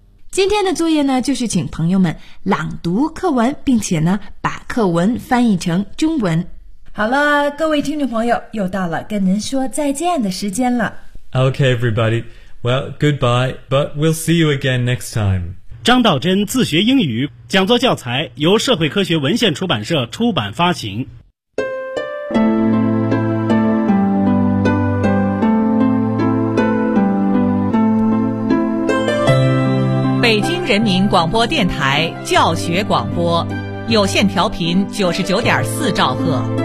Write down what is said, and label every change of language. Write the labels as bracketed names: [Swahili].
[Chinese] 今天的作业呢，就是请朋友们朗读课文，并且呢，把课文翻译成中文。好了，各位听众朋友，又到了跟您说再见的时间了。 [English] Okay, everybody. Well, goodbye, but we'll see you again next time. [Chinese] 张道真自学英语讲座教材由社会科学文献出版社出版发行。北京人民广播电台教学广播，有线调频99.4兆赫。